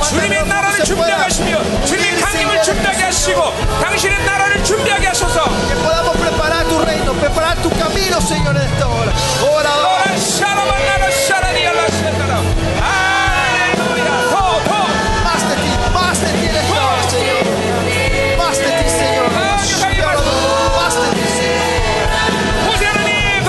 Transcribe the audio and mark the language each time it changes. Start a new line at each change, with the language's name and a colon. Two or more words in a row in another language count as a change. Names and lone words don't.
Korean: 주님의 나라를 준비하게 하시며 주님의 강림을 준비하게 하시고 당신의 나라를 준비하게 하소서.
Spanish: que podamos preparar tu reino, preparar tu camino, Señor, en esta hora. Ora, ora. Más de ti en esta hora, Señor. Más de ti, Señor. Más de ti, Señor.